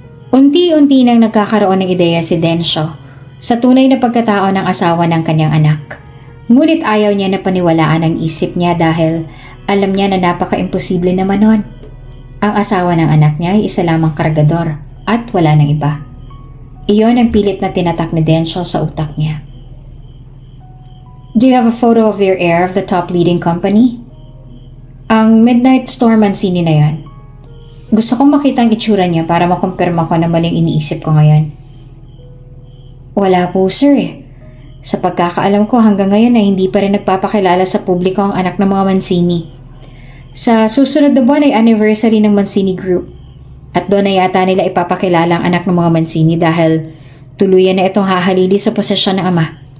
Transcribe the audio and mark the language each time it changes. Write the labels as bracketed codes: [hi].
[tl] Unti-unti nang nagkakaroon ng ideya si Densyo sa tunay na pagkatao ng asawa ng kanyang anak. Ngunit ayaw niya na paniwalaan ang isip niya dahil alam niya na napaka-imposible naman nun. Ang asawa ng anak niya ay isa lamang kargador at wala nang iba. Iyon ang pilit na tinatak ni Densyo sa utak niya. [en] Do you have a photo of your heir of the top leading company? [tl] Ang Midnight Storm Mancini na yan. Gusto kong makita ang itsura niya para makumpirma ko na maling iniisip ko ngayon. Wala po, sir. Sa pagkakaalam ko hanggang ngayon ay hindi pa rin nagpapakilala sa publiko ang anak ng mga Mancini. Sa susunod na buwan ay anniversary ng Mancini Group at doon na yata nila ipapakilala ang anak ng mga Mancini dahil tuluyan na itong hahalili sa posisyon ng ama.